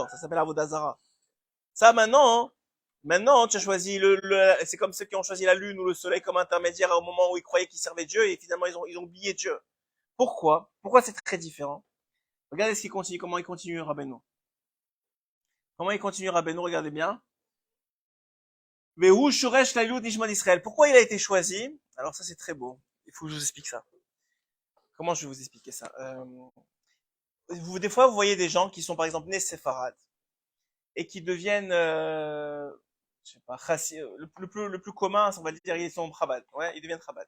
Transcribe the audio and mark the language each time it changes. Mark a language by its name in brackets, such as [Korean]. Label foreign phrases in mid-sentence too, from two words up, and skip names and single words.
[French] Ça s'appelle la Vodazara. Ça, maintenant, tu as choisi c'est comme ceux qui ont choisi la lune ou le soleil comme intermédiaire au moment où ils croyaient qu'ils servaient Dieu et finalement ils ont oublié Dieu. Pourquoi? Pourquoi c'est très différent? Regardez ce qu'il continue, comment il continue Rabbeinu. Comment il continue Rabbeinu, regardez bien. [Hebrew] והוא שורש ליחוד נשמת ישראל. [French] Pourquoi il a été choisi? Alors ça c'est très beau. Il faut que je vous explique ça. Comment je vais vous expliquer ça? Des fois vous voyez des gens qui sont par exemple nés séfarades et qui deviennent je sais pas, le plus commun, on va dire, ils sont Chabad. Ouais, ils deviennent Chabad.